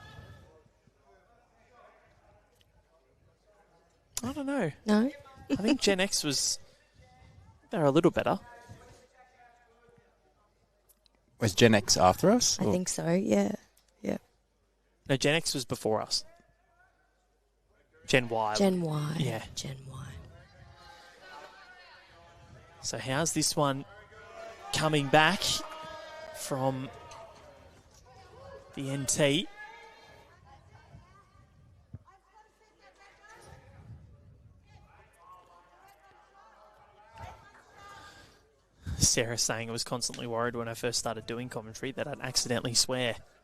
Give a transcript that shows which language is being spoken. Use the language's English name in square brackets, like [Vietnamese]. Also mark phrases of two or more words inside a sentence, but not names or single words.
[English] I don't know. No? I think Gen X was... They're a little better. Was Gen X after us? I think so, yeah. Yeah. No, Gen X was before us. Gen Y. Gen Y. Yeah. Gen Y. So how's this one coming back from the NT? Sarah saying I was constantly worried when I first started doing commentary that I'd accidentally swear.